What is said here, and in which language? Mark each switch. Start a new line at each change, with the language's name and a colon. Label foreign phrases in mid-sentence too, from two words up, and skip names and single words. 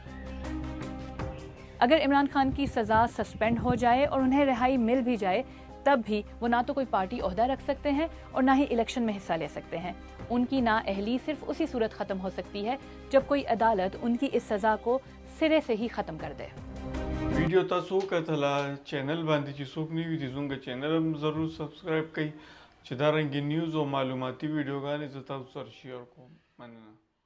Urdu: اگر عمران خان کی سزا سسپینڈ ہو جائے اور انہیں رہائی مل بھی جائے، تب بھی وہ نہ تو کوئی پارٹی عہدہ رکھ سکتے ہیں اور نہ ہی الیکشن میں حصہ لے سکتے ہیں. ان کی نااہلی صرف اسی صورت ختم ہو سکتی ہے جب کوئی عدالت ان کی اس سزا کو سرے سے ہی ختم کر دے.
Pashto: वीडियो तاسو کتل چینل باندې چې څوک نیوي دي زموږ چینل هم ضرور سبسکرایب کړئ چې دا رنګ نیوز او معلوماتي ویډیوګانې زه تاسو سره شیر کوم. مننه.